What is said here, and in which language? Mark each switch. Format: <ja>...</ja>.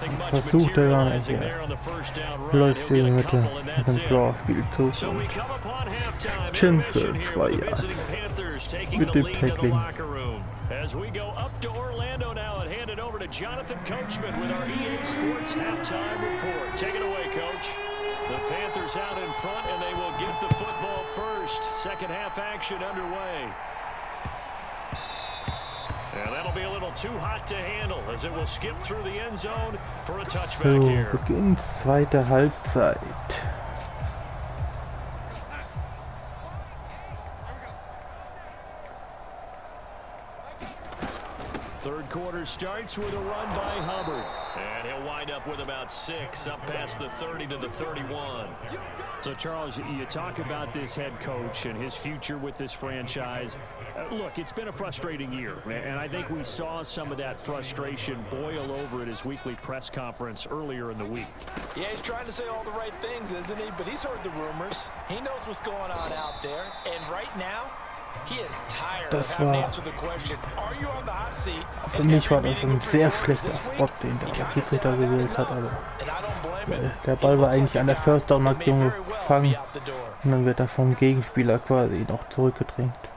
<de>Versucht er gar nicht, ja. Läuft in die Mitte mit dem Draw-Spielzug und Chin für 2 Yards mit dem Tackling.</de> <en>As we go up to Orlando now and hand it over to Jonathan Coachman with our EA Sports halftime report. Take it away, Coach. The Panthers out in front, and they will get the football first. Second half action underway. And that'll be a little too hot to handle as it will skip through the end zone for a touchback here.</en> <de>So, beginnt zweite Halbzeit.</de> <en>Third quarter starts with a run by Hubbard. And he'll wind up with about 6, up past the 30 to the 31. So, Charles, you talk about this head coach and his future with this franchise. Look, it's been a frustrating year, and I think we saw some of that frustration boil over at his weekly press conference earlier in the week. Yeah, he's trying to say all the right things, isn't he? But he's heard the rumors. He knows what's going on out there. And right now, he is tired of having to answer the question, are you on the hot seat?</en> <de>Für mich war das ein sehr schlechter Spot, den der Schiedsrichter gewählt hat. Also, der Ball war eigentlich an der First Down Markierung gefangen und dann wird er vom Gegenspieler quasi noch zurückgedrängt.</de>